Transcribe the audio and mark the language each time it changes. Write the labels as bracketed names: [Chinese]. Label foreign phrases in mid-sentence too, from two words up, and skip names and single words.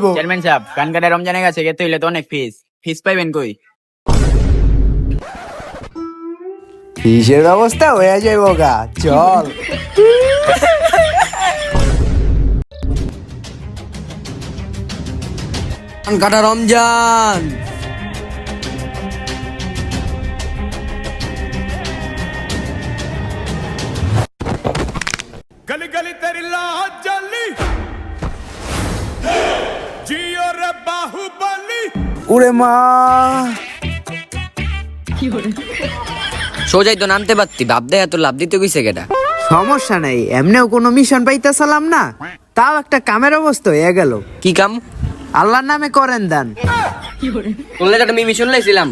[Bangla] চেয়ারম্যান সাহেব, কানকাটা রমজানের কাছে গেতে হইলে তো অনেক ফিস পাইবেন কই? ফিসের ব্যবস্থা হয়ে যাইব গা, চল। কাটা রমজান। [Hindi] गली गली तेरी लाहौर जली जियो रे बाहुबली। [Bangla] ওরে মা, সোজাই তো নামতে পারতি, বাপ দেয় এত লাভ দিতে গেছে কেটা। সমস্যা নাই, এমনিও কোনো মিশন পাইতেছিলাম না, তাও একটা কামের অবস্থা হয়ে গেল। কি কাম? আল্লাহর নামে করেন দান। বললে তো আমি মিশন লাইছিলাম।